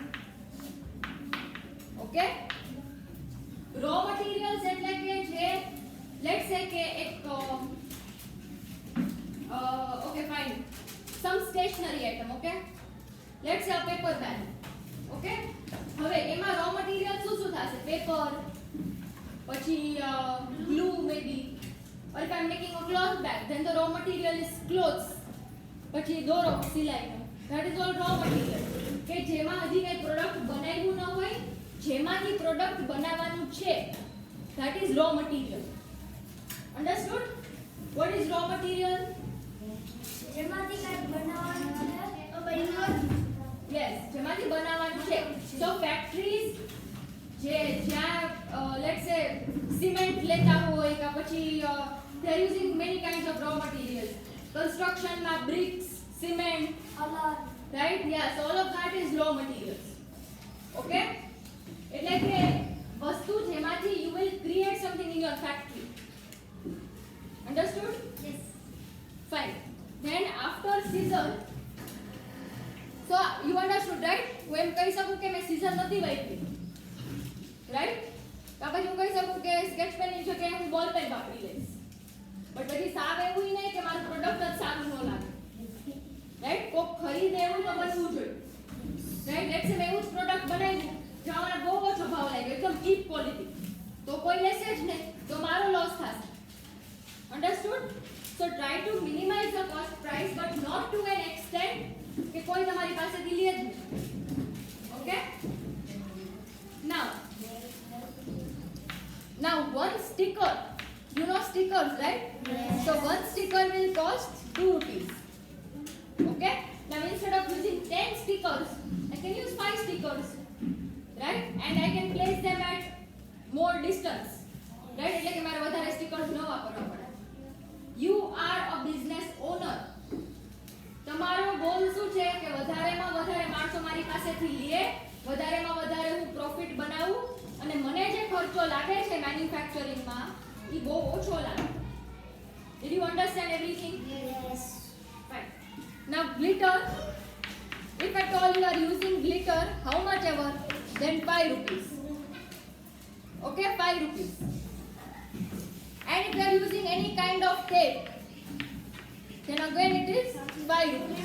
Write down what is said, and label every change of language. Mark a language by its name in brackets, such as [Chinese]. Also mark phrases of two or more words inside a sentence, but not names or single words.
[English] okay, raw materials [Gujarati] એટલે કે જે [English] let's say [Gujarati] કે એક [English] okay fine some stationery item. okay, let's say a paper bag. okay, [Gujarati] હવે એમાં [English] raw material [Gujarati] શું શું થશે? [English] પેપર, પછી glue maybe, or if I'm making a cloth bag then the raw material is clothes. [Gujarati] પછી દોરો, સિલાઈનો, [English] that is all raw material. [Gujarati] કે જેમાં હજી કઈ પ્રોડક્ટ બનાવ્યું ન હોય, જેમાંથી પ્રોડક્ટ બનાવવાનું છે, [English] that is raw material. Understood? What is raw material? [Gujarati] જેમાંથી કાંઈ બનાવવાનું છે તો બનાવવાનું. Yes, જેમાંથી બનાવવાનું છે. [English] So factories [Gujarati] જે જ્યાં [English] let's say [Gujarati] સિમેન્ટ લેતા હોય કે પછી [English] they are using many kinds of raw construction માં bricks, cement, right? Yes, all of that is raw materials. Okay? [Gujarati] એટલે કે વસ્તુ જેમાંથી [English] you will create something in your factory. Understood? Yes. Fine. Then after scissor, so you understood, right? [Gujarati] હું એમ કહી શકું કે મેં scissor નથી વાપરી, right? તો પછી હું કહી શકું કે [English] sketch pen [Gujarati] ની જગ્યાએ હું [English] ball pen [Gujarati] વાપરી લઈશ. બટ પછી સાવ એવું નહીં કે મારું પ્રોડક્ટ જ સારું ન લાગે, રાઈટ? કોક ખરીદે એવું તો બનવું જોઈએ, રાઈટ? [English] let's say [Gujarati] મેં એવું જ પ્રોડક્ટ બનાવ્યું જેમાં મને બહુ ઓછો ભાવ લાગ્યો, એકદમ [English] cheap quality, [Gujarati] તો કોઈ લેશે જ નહીં, તો મારો લોસ થશે. [English] Understood? So try to minimize the cost price, but not to an extent [Gujarati] કે કોઈ તમારી પાસેથી લે જ નહીં. [English] Okay? Now one sticker, you know stickers, right? Yes. So one sticker will cost 2 rupees. Okay? Now instead of using 10 stickers, I can use 5 stickers, right? And I can place them at more distance, right? [Gujarati] એટલે કે મારે વધારે stickers ન વાપરવા પડે. [English] You are a business owner. [Gujarati] તમારો ગોલ શું છે કે વધારેમાં વધારે માણસો મારી પાસેથી લે, વધારેમાં વધારે હું પ્રોફિટ બનાવું અને મને જે ખર્ચો લાગે છે મેન્યુફેક્ચરિંગમાં એ બહુ ઓછો લાગે. [English] Did you understand everything? Yes. Fine. Now glitter, if at all you are using glitter, how much ever, then 5 rupees. Okay, 5 rupees. And if you are using any kind of tape, then again it is 5 rupees.